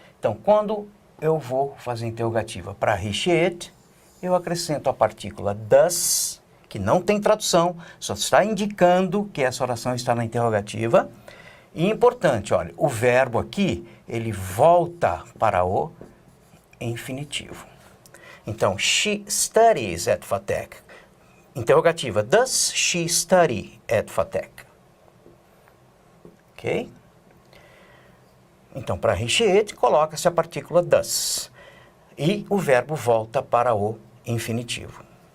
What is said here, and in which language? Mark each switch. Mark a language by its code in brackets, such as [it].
[pt] Então, quando eu vou fazer interrogativa para he, she, it, eu acrescento a partícula does, que não tem tradução, só está indicando que essa oração está na interrogativa. E importante, olha, o verbo aqui, ele volta para o infinitivo. [en] Então, she studies at FATEC. Interrogativa, does she study at FATEC? [pt] Ok? Então, para he, she, it, coloca-se a partícula does. E o verbo volta para o infinitivo.